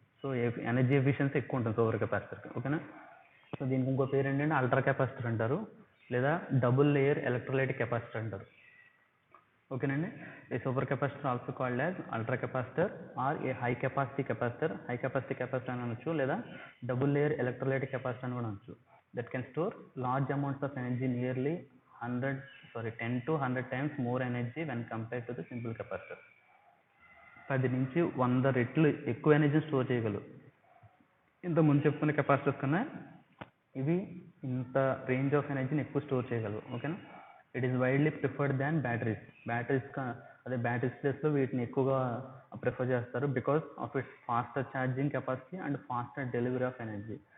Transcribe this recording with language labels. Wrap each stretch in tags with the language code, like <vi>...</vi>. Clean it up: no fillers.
<te>So energy efficiency ఎక్కువ ఉంటుంది super కెపాసిటర్కి. ఓకేనా. సో దీనికి ఇంకో పేరు ఏంటంటే అల్ట్రా కెపాసిటర్ అంటారు, లేదా డబుల్ లేయర్ ఎలక్ట్రోలైటిక్ కెపాసిటర్ అంటారు. ఓకేనండి.</te> <en>A super capacitor also called as ultra capacitor or a high capacity capacitor.</en> <te>High capacity capacitor అని అనొచ్చు, లేదా డబుల్ లేయర్ ఎలక్ట్రోలైటిక్ కెపాసిటర్ అని కూడా అనొచ్చు.</te> <en>That can store large amounts of energy, nearly 10 to 100 times more energy when compared to the simple capacitor.</en> <te>10 నుంచి 100 రెట్లు ఎక్కువ energy store చేయగలరు. ఇంత ముందు చెప్పుకున్న కెపాసిటర్స్ కన్నా ఇవి ఇంత రేంజ్ ఆఫ్ ఎనర్జీని ఎక్కువ స్టోర్ చేయగలవు. ఓకేనా.</te> <en>It is widely preferred than batteries.</en> <te>Batteries ప్లేస్లో వీటిని ఎక్కువగా ప్రిఫర్ చేస్తారు,</te> <en>Because of its faster charging capacity and faster delivery of energy.</en>